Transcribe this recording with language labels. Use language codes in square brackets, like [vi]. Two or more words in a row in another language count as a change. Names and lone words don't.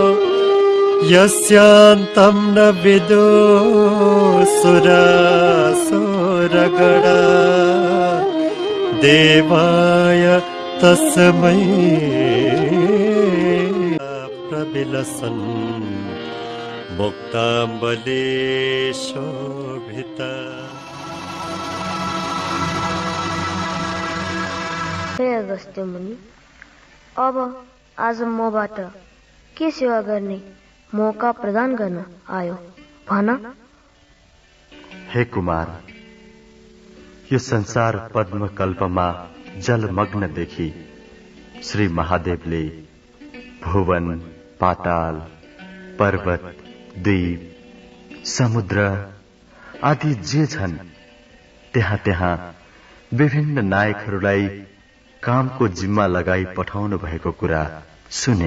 [sa] यस्यान्तं न विदुसुरासुरगणा देवाय तस्मै प्रविलसन् मुक्ताम्बले शोभिता। [ne] हे अगस्त्य मुनि, अब आज मबाट के सेवा गर्ने मौका प्रदान गर्न आयो भन। हे कुमार, यो संसार पद्मकल्पमा जलमग्न देखि श्री महादेवले भुवन, पाताल, पर्वत, द्वीप, समुद्र आदि जे छन् त्यहाँ त्यहाँ विभिन्न नायकहरूलाई कामको जिम्मा लगाई पठाउनु भएको कुरा सुने।